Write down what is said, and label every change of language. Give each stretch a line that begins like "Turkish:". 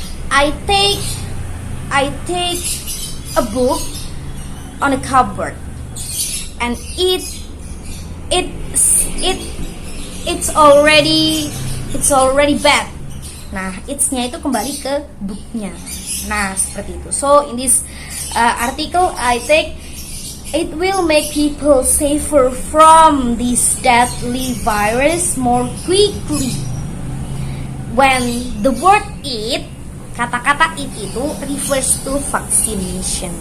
English: I take a book on a cupboard and it's already bad.
Indonesian: Nah, it's-nya itu kembali ke booknya. Nah, seperti itu.
English: So in this article I take, it will make people safer from this deadly virus more quickly. When the word it,
Indonesian: kata-kata
English: it itu refers to vaccination.